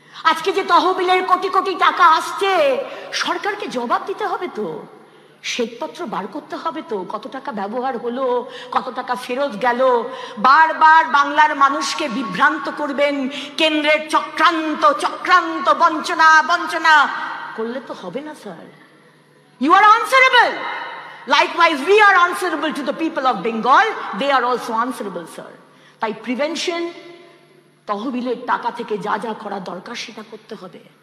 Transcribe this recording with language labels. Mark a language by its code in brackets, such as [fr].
[bn] আজকে যে তহবিলের কোটি কোটি টাকা আসছে, সরকারকে জবাব দিতে হবে তো, শ্বেতপত্র বার করতে হবে তো, কত টাকা ব্যবহার হলো, কত টাকা ফেরত গেল। বারবার বাংলার মানুষকে বিভ্রান্ত করবেন কেন্দ্রের চক্রান্ত চক্রান্ত, বঞ্চনা বঞ্চনা করলে তো হবে না sir. [en] You are answerable, likewise we are answerable to the people of Bengal, they are also answerable sir. [bn] তাই প্রিভেনশন, তহবিলের টাকা থেকে যা যা করা দরকার সেটা করতে হবে।